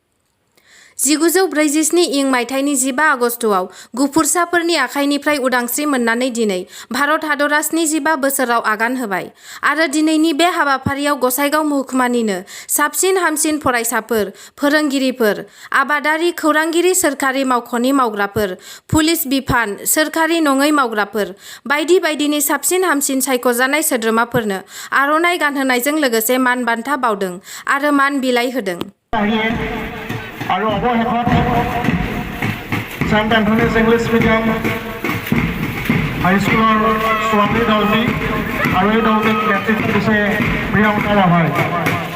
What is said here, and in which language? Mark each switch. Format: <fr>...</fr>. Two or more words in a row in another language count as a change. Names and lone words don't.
<brx>1947 इं मायथाइनि 15 आगस्टआव गुफुरसाफोरनि आखाइनिफ्राय उदांस्रि मोननानै दिनै भारत हादरा 75 बोसोराव आगान होबाय आरो दिनैनि बे हाबाफारियाव गसाइगाव महकुमानिनो साबसिन हामसिन फरायसाफोर, फोरोंगिरिफोर, आबादारि, खौरांगिरि, सोरखारि मावख'नि मावग्राफोर, पुलिस बिफान, सोरखारि नङै मावग्राफोर बायदि बायदिनि साबसिन हामसिन सायख'जानाय सोद्रोमाफोरनो आर'नाइ गानहोनायजों लोगोसे मान बान्था बावदों आरो मान बिलाइ होदों।</brx> <as>আৰু অৱশেষত सेंट एंथनीज इंग्लिश मीडियम हाईस्कुলৰ ছোৱালী দলটি আৰু এই দলটিক নেতৃত্ব দিছে প্ৰিয়ংকা ৰাভাই।</as>